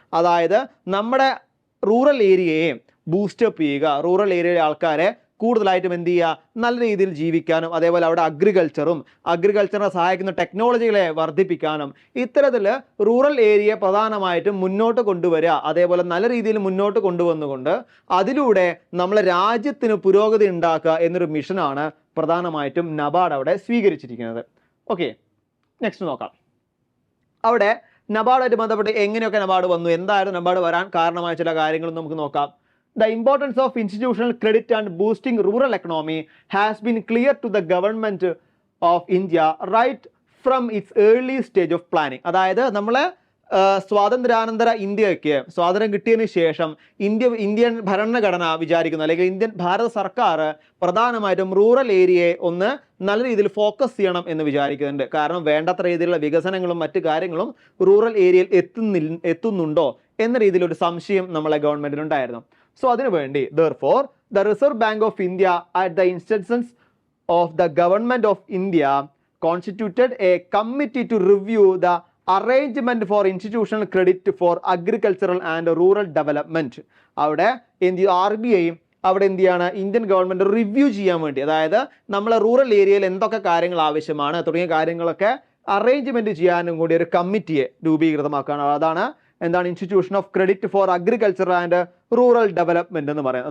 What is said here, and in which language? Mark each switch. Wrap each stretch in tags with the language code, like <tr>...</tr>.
<ml>അതായത് നമ്മുടെ rural ഏരിയയെ boost up ചെയ്യുക, റൂറൽ ഏരിയയിലെ ആൾക്കാരെ കൂടുതലായിട്ടും എന്ത് ചെയ്യുക, നല്ല രീതിയിൽ ജീവിക്കാനും അതേപോലെ അവിടെ അഗ്രികൾച്ചറിനെ സഹായിക്കുന്ന ടെക്നോളജികളെ വർദ്ധിപ്പിക്കാനും ഇത്തരത്തിൽ റൂറൽ ഏരിയയെ പ്രധാനമായിട്ടും മുന്നോട്ട് കൊണ്ടുവരിക, അതേപോലെ നല്ല രീതിയിൽ മുന്നോട്ട് കൊണ്ടുവന്നുകൊണ്ട് അതിലൂടെ നമ്മളെ രാജ്യത്തിന് പുരോഗതി ഉണ്ടാക്കുക എന്നൊരു മിഷനാണ് പ്രധാനമായിട്ടും നബാർഡ് അവിടെ സ്വീകരിച്ചിരിക്കുന്നത്. ഓക്കെ, നെക്സ്റ്റ് നോക്കാം. അവിടെ നബാർഡായിട്ട് ബന്ധപ്പെട്ട് എങ്ങനെയൊക്കെ നബാർഡ് വന്നു, എന്തായിരുന്നു നബാർഡ് വരാൻ കാരണമായ ചില കാര്യങ്ങളും നമുക്ക് നോക്കാം.</ml> <en>The importance of institutional credit and boosting rural economy has been clear to the government of India right from its early stage of planning.</en> <ml>അതായത് നമ്മളെ സ്വാതന്ത്ര്യാനന്തര ഇന്ത്യക്ക് സ്വാതന്ത്ര്യം കിട്ടിയതിന് ശേഷം ഇന്ത്യൻ ഭരണഘടന വിചാരിക്കുന്നു, അല്ലെങ്കിൽ ഇന്ത്യൻ ഭാരത സർക്കാർ പ്രധാനമായിട്ടും റൂറൽ ഏരിയയെ ഒന്ന് നല്ല രീതിയിൽ ഫോക്കസ് ചെയ്യണം എന്ന് വിചാരിക്കുന്നുണ്ട്. കാരണം വേണ്ടത്ര രീതിയിലുള്ള വികസനങ്ങളും മറ്റു കാര്യങ്ങളും റൂറൽ ഏരിയയിൽ എത്തുന്നുണ്ടോ എന്ന രീതിയിലൊരു സംശയം നമ്മളെ ഗവൺമെൻറ്റിനുണ്ടായിരുന്നു. സോ അതിനുവേണ്ടി</ml> <en>therefore the Reserve Bank of India at the instance of the Government of India constituted a committee to review the arrangement for institutional credit for agricultural and rural development.</en> <ml>അവിടെ RBI അവിടെ എന്ത് ചെയ്യാണ്, Indian government review ചെയ്യാൻ വേണ്ടി, അതായത് നമ്മളെ rural ഏരിയയിൽ എന്തൊക്കെ കാര്യങ്ങൾ ആവശ്യമാണ് തുടങ്ങിയ കാര്യങ്ങളൊക്കെ അറേഞ്ച്മെൻറ്റ് ചെയ്യാനും കൂടി ഒരു കമ്മിറ്റിയെ രൂപീകൃതമാക്കുകയാണ്. അതാണ് എന്താണ്</ml> <en>institution of credit for agriculture and rural development</en> <ml>എന്ന് പറയുന്നത്.</ml>